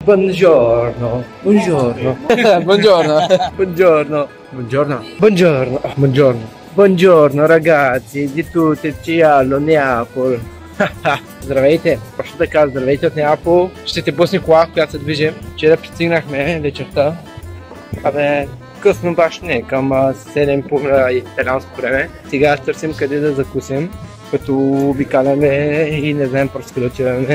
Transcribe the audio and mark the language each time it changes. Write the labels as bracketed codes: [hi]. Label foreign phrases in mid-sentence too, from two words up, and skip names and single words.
[it] Buongiorno, buongiorno, buongiorno, buongiorno, buongiorno, buongiorno, buongiorno, buongiorno рagazzi di tutti Cialo Неапол. [bg] Здравейте, точно така, здравейте от Неапол. Ще те пусне кола, която се движи. Вчера пристигнахме вечерта. Абе, късно баш не, към 7 по италианско време. Сега търсим къде да закусим, като обикаляме и не знаем просто къде отиваме.